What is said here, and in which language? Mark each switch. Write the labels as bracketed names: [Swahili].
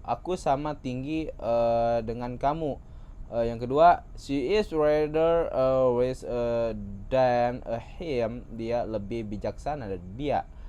[Indonesian] Aku sama tinggi dengan kamu. Yang kedua, [English] she is rather wise than him. [Indonesian] Dia lebih bijaksana dari dia.